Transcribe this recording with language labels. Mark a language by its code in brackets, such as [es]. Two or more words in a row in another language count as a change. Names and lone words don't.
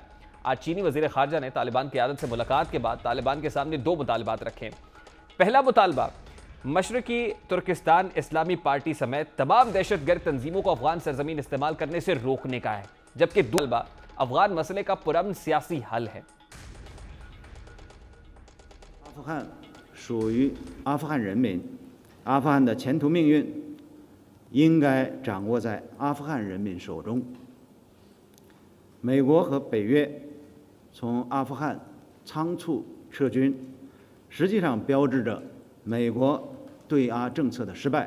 [ur] آج چینی وزیر خارجہ نے طالبان قیادت سے ملاقات کے بعد طالبان کے سامنے 2 مطالبات رکھے. پہلا مطالبہ مشرقی ترکستان اسلامی پارٹی سمیت تمام دہشت گرد تنظیموں کو افغان سرزمین استعمال کرنے سے روکنے کا ہے، جبکہ دوسرا افغان مسئلے کا پرامن سیاسی حل ہے. [zh] 阿富汗属于阿富汗人民，阿富汗的前途命运应该掌握在阿富汗人民手中。美国和北约从阿富汗仓促撤军，实际上标志着美国对阿政策的失败。